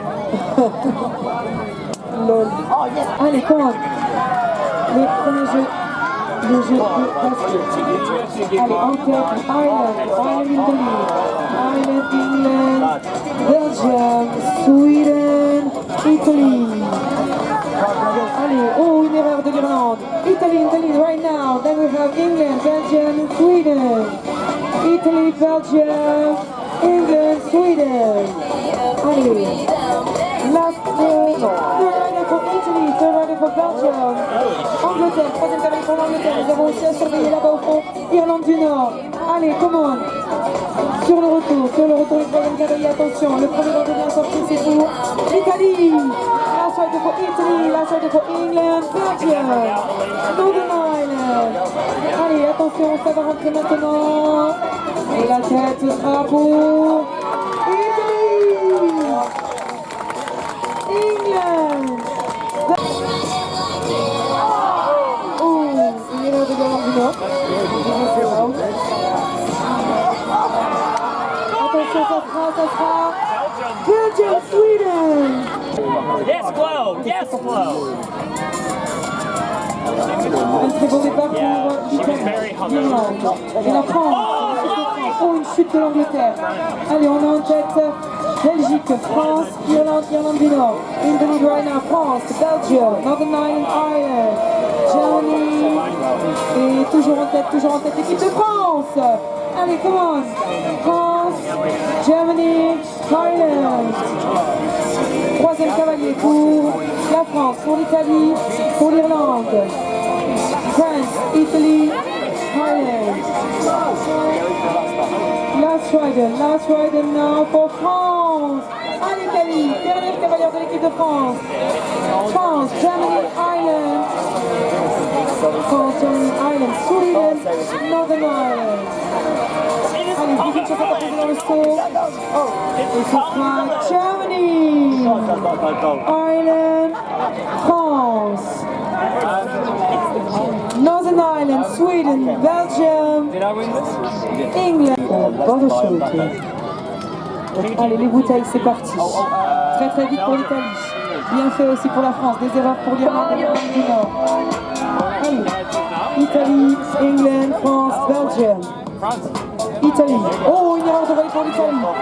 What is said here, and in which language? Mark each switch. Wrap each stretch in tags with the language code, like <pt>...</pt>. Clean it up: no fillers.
<fr>Allez, comment? Le premier jeu. Le jeu de basket. Allez, en tête,</fr> <en>Ireland in the lead. Ireland, England, Belgium, Sweden, Italy.</en> <fr>Allez, oh, une erreur de l'Irlande.</fr> <en>Italy in the lead right now. Then we have England, Belgium, Sweden. Italy, Belgium, England, Sweden. Allez, last third rider for Italy, third rider for Belgium.</en> <fr>Angleterre, troisième cavalier pour l'Angleterre. Nous avons aussi à surveiller là-bas au fond, Irlande du Nord. Allez, comment? Sur le retour, le troisième cavalier, attention. Le premier rider bien sorti, c'est pour l'Italie.</fr> <en>Last rider for Italy, last rider for England, Belgium, Northern Ireland.</en> <fr>Allez, attention, ça va rentrer maintenant. Et la tête sera pour Italy.</fr> <en>England.</en> <fr>Oh, une erreur de l'Irlande du Nord. Attention, ça sera Belgium, Sweden.</fr> <en>Yes, Flo! Yes, Flo!</en> <fr>Un très beau départ pour l'Irlande. Et la France. Oh, une chute de l'Angleterre. Allez, on est en tête. Belgique, France, Irlande du Nord.</fr> <en>In the lead right now, France, Belgium, Northern Ireland, Ireland, Germany.</en> <fr>Et toujours en tête, l'équipe de France.</fr> <en>Allez, come on. France, Germany, Ireland.</en> <fr>Troisième cavalier pour la France, pour l'Italie, pour l'Irlande.</fr> <en>France, Italy, Ireland. Last rider now for France.</en> <fr>Allez, Italie, dernière cavalière de l'équipe de France.</fr> <en>France, Germany, Ireland. France, Germany, Ireland, Sweden, Northern Ireland.</en> <fr>Allez, vous dites que ça va passer dans le saut. Et ce sera Germany, Ireland, France.</fr> <en>Northern Ireland, Sweden, Belgium, England.</en> <fr>Bonne chose. Allez, les bouteilles, c'est parti. Très très vite pour l'Italie. Bien fait aussi pour la France. Des erreurs pour l'Irlande et l'Irlande du Nord. Allez, Italie, England, France, Belgium. Italie. Oh, une erreur de volée pour l'Italie.</fr>